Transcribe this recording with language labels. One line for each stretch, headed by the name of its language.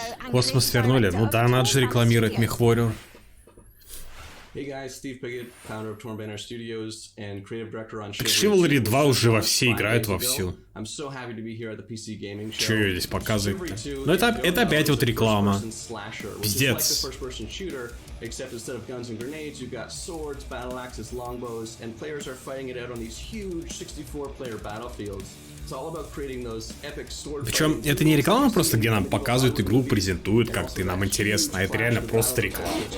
Russian: Космос вернули. Ну да, надо же рекламировать мехворю.
English: Hey guys, Steve Piggott, founder of Torn Banner Studios and creative director on
Russian: Chivalry 2 уже во все играют вовсю.
English: I'm so happy to be here at the PC Gaming Show.
Russian: Че ее здесь показывать-то? Ну это опять вот реклама. Пиздец.
English: Except instead of guns and grenades, you've got swords, battle axes, longbows, and players are fighting it out on these huge 64-player battlefields. It's all about creating those epic sword.
Russian: Причем это не реклама просто, где нам показывают игру, презентуют как-то, и нам интересно, а это реально просто реклама.